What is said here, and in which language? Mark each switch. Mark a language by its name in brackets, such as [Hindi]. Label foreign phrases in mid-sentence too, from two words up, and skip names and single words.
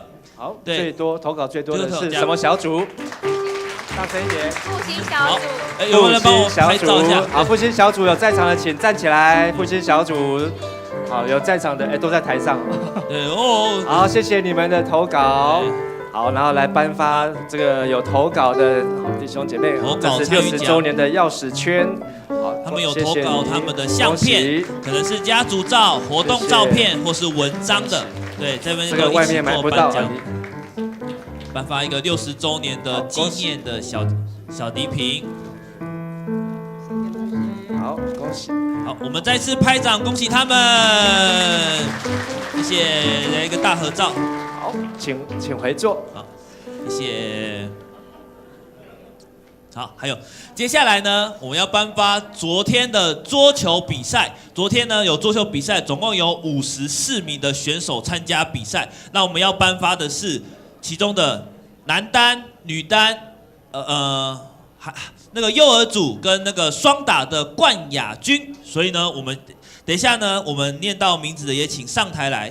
[Chinese] 好，最多投稿最多的是什麼小組？大聲一點。復興小組。有沒有人幫我拍照一下？好，復興小組有在場的請站起來。復興小組，好，有在場的都在台上。好，謝謝你們的投稿。好，然後來頒發這個有投稿的弟兄姐妹，這是60週年的鑰匙圈。好，他們有投稿他們的相片，可能是家族照、活動照片，或是文章的。對，這邊都一起做頒獎。頒發一個60週年的紀念的小禮品。好，恭喜！好，我們再次拍掌，恭喜他們！謝謝，來一個大合照。好，請回座。好，謝謝。好，還有接下來呢，我們要頒發昨天的桌球比賽。昨天呢有桌球比賽，總共有54名的選手參加比賽。那我們要頒發的是其中的男單、女單， 那个幼儿组跟那个双打的冠亚军，所以呢，我们等一下呢，我们念到名字的也请上台来。